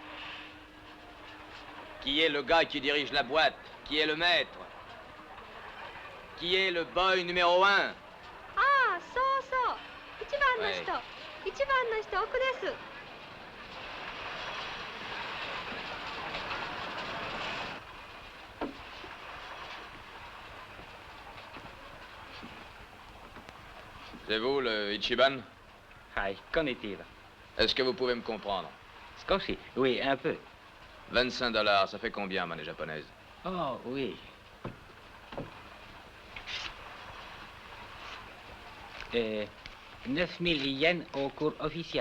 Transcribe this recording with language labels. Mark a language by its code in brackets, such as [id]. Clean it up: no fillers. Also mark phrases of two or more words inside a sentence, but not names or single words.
[fr] Qui est le gars qui dirige la boîte? Qui est le maître? Qui est le boy numéro 1? [ja] Ah, so. 1 番の人。1番の人、奥です。 [fr] C'est vous, le Ichiban? [ja] Hi, konnichiwa. [fr] Est-ce que vous pouvez me comprendre? Skoshi, oui, un peu. 25 $, ça fait combien, monnaie japonaise? Oh, oui. 9000 yens au cours officiel.